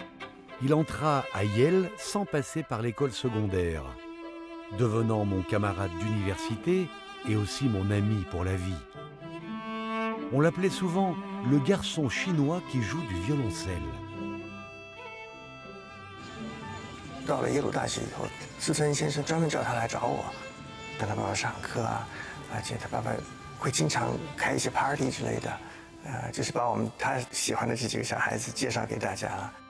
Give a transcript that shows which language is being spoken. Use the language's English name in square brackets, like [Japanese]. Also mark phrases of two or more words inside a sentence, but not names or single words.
[French] Il entra à Yale sans passer par l'école secondaire. Devenant mon camarade d'université, et aussi mon ami pour la vie. On l'appelait souvent le garçon chinois qui joue du violoncelle. [Chinese] 到了耶鲁大学以后，斯特恩先生专门找他来找我，跟他爸爸上课啊，而且他爸爸会经常开一些 party 之类的，就是把他喜欢的这几个小孩子介绍给大家了。